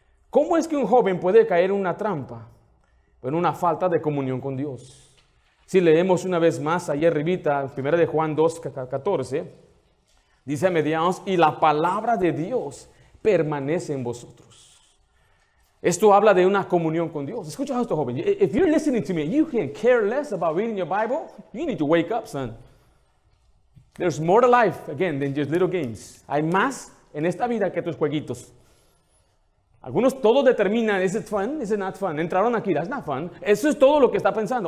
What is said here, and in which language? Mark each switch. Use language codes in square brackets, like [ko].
[es] ¿Cómo es que un joven puede caer en una trampa? En una falta de comunión con Dios. Si leemos una vez más, ayer arribita, 1 de Juan 2:14, dice a mediados, y la palabra de Dios permanece en vosotros. Esto habla de una comunión con Dios. Escucha esto, joven. [en] If you're listening to me, you can care less about reading your Bible, you need to wake up, son. There's more to life, again, than just little games. [es] Hay más en esta vida que tus jueguitos. Algunos todos determinan, [en] is it fun? Is it not fun? [es] Entraron aquí, [en] that's not fun. [es] Eso es todo lo que está pensando.